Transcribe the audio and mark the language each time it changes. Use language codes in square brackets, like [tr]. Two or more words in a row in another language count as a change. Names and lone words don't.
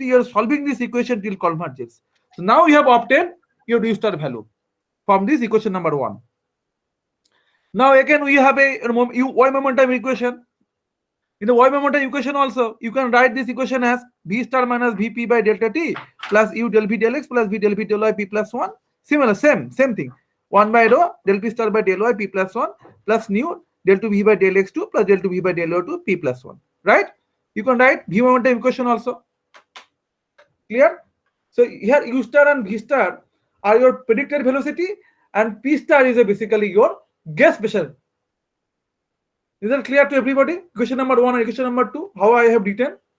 [en] You are solving this equation till convergence. So now you have obtained your u star value from this equation number 1. Now again we have a y momentum equation. In the y momentum equation also, you can write this equation as v star minus vp by delta t plus u del v del x plus v del v del y p plus 1. Similar, same thing. 1 by rho del p star by del y p plus 1 plus nu del 2 v by del x2 plus del 2 v by del y2 p plus 1. Right? You can write v momentum equation also. Clear? So here u star and v star are your predicted velocity, and p star is basically your guess pressure. Is that clear to everybody? Question number 1 and question number 2, how I have written?